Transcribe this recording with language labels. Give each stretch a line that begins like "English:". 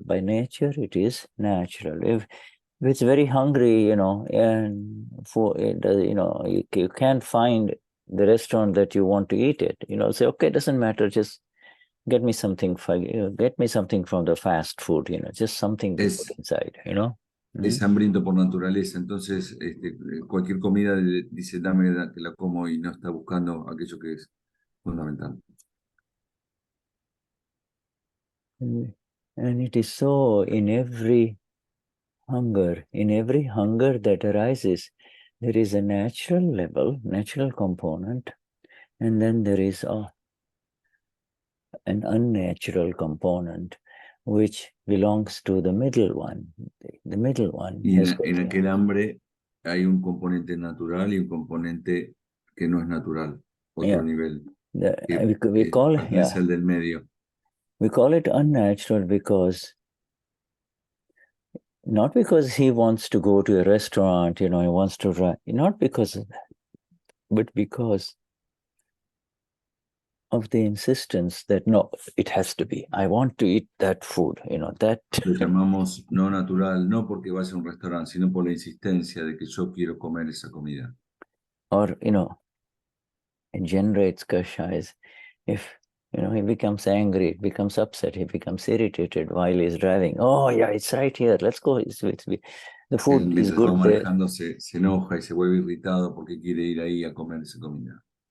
English: By nature, it is natural. If it's very hungry, and you can't find the restaurant that you want to eat it. Say, okay, it doesn't matter. Just get me something from the fast food. Just something to put inside.
Spanish: Es hambriento por naturaleza. Entonces, cualquier comida dice, dame que la como y no está buscando aquello que es fundamental.
English: And it is so in every hunger that arises, there is a natural level, natural component, and then there is an unnatural component, which belongs to the middle one. The middle one.
Spanish: Y en aquel hambre hay un componente natural y un componente que no es natural, otro nivel.
English: We call
Spanish: el del medio.
English: We call it unnatural because, not because he wants to go to a restaurant, he wants to run, not because of that, but because of the insistence that, no, it has to be, I want to eat that food, that.
Spanish: Lo llamamos no natural, no porque vaya a un restaurante, sino por la insistencia de que yo quiero comer esa comida.
English: Or, it generates kashays. If he becomes angry, it becomes upset, he becomes irritated while he's driving. Oh, yeah, it's right here. Let's go. The food is good there.
Spanish: Se enoja y se vuelve irritado porque quiere ir ahí a comer esa comida.